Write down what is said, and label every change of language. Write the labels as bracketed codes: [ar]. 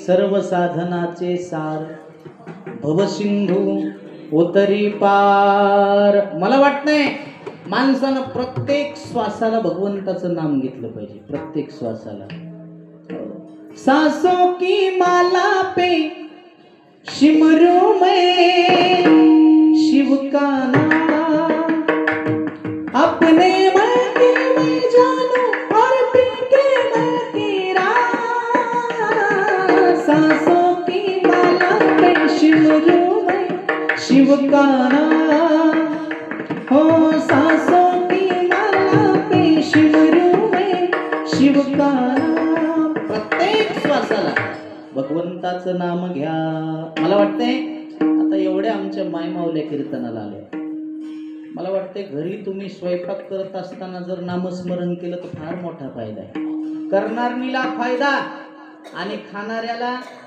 [mr] सर्व साधनाचे सार भवसिंधू उतरी पार. मला वाटतंय माणसानं प्रत्येक श्वासाला भगवंताचं नाम घेतलं पाहिजे. प्रत्येक श्वासाला. [hi] सांसों की माला पे सिमरूं मैं शिव का नाम. अपने मन के मैं जानूं और पी के मैं तेरा. सांसों की माला पे सिमरूं मैं शिव का नाम. हो सांसों की माला पे सिमरूं मैं शिव का नाम. [mr] प्रत्येक श्वासाला भगवंताचं नाम घ्या. मला वाटतंय आता एवढ्या आमच्या मायमावल्या कीर्तनाला आल्या. मला वाटतंय घरी तुम्ही स्वयंपाक करत असताना जर नामस्मरण केलं तर फार मोठा फायदा आहे. करणाऱ्याला फायदा आणि खाणाऱ्याला